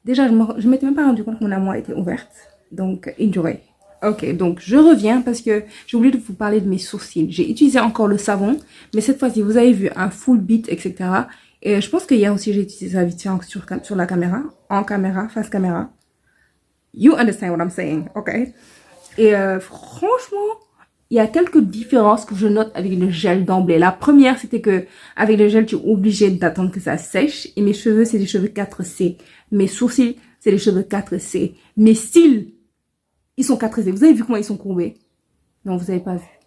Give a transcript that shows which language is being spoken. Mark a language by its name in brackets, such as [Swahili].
[French] Déjà, je m'étais même pas rendu compte que mon armoire était ouverte. Donc, enjoy. Ok, donc je reviens parce que j'ai oublié de vous parler de mes sourcils. J'ai utilisé encore le savon. Mais cette fois-ci, vous avez vu un full beat, etc. Et je pense qu'hier aussi, j'ai utilisé ça vite fait sur la caméra. En caméra, face caméra. [English] You understand what I'm saying, ok? [French] Et franchement... Il y a quelques différences que je note avec le gel d'emblée. La première, c'était que avec le gel, tu es obligé d'attendre que ça sèche. Et mes cheveux, c'est des cheveux 4C. Mes sourcils, c'est des cheveux 4C. Mes cils, ils sont 4C. Vous avez vu comment ils sont courbés? Non, vous n'avez pas vu.